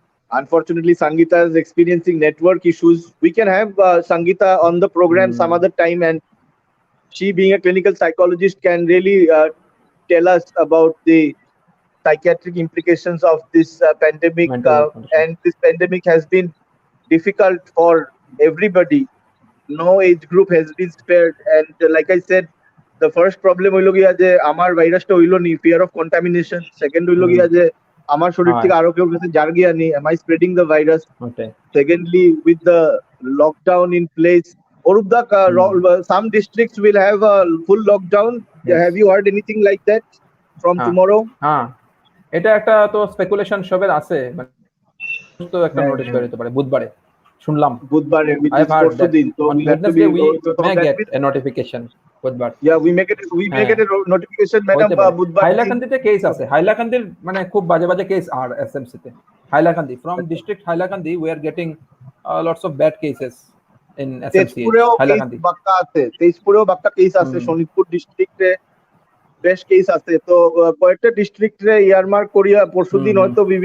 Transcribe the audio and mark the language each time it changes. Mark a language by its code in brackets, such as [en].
[en] Unfortunately, Sangita is experiencing network issues. We can have Sangita on the program some other time, and she, being a clinical psychologist, can really tell us about the psychiatric implications of this pandemic. And this pandemic has been difficult for everybody. No age group has been spared. And like I said, the first problem [bn] হইলো গিয়া যে আমার ভাইরাসটা হইলো নি, [en] fear of contamination. [bn] Second হইলো গিয়া যে আমার শরীর থেকে আরো কেউ কাছে যার গিয়া নি, [en] am I spreading the virus? Secondly, with the lockdown in place, Orubda, some districts will have a full lockdown. Have you heard anything like that from tomorrow? [bn] এটা একটা তো স্পেকুলেশন সবের আছে, তো একটা নোটিস বের হতে পারে বুধবারে, শুনলাম [en] বুধবারে, which is পরশুদিন, তো we have to be, we may get a notification. [bn] বুধবার [en] we make it a notification madam বুধবার [bn] হাইলাকান্দিতে কেস আছে হাইলাকান্দির মানে খুব বাজে বাজে কেস আর এসএমসি তে Hailakandi [en] from district Hailakandi we are getting lots of bad cases in SMC [bn] Hailakandi তেজপুরেও বাক্কা কেস আছে শোনিতপুর ডিস্ট্রিক্টে বেশ কেস আছে তো কয়েকটা ডিস্ট্রিক্টে ইয়ারমার্ক করিয়া পরশুদিন হয়তো